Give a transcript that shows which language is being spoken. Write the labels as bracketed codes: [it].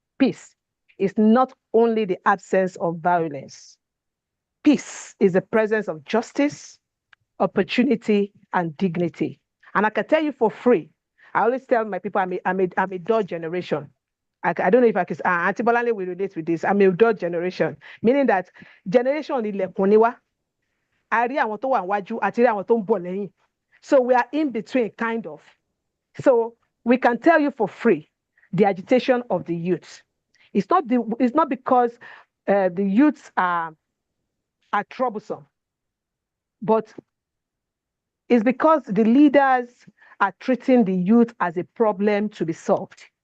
[en] Peace is not only the absence of violence. Peace is the presence of justice, opportunity, and dignity. And I can tell you for free, I always tell my people I'm a dog generation. I don't know if I can, Auntie Bolale will relate with this. I'm a dog generation, meaning that generation [yo] ilẹ̀kùn ni wá. A rí àwọn tó wà níwájú àti rí àwọn tó ń bọ̀ lẹ́yìn. [en] So we are in between, kind of. So we can tell you for free the agitation of the youth. It's not because the youths are troublesome, but it's because the leaders are treating the youth as a problem to be solved.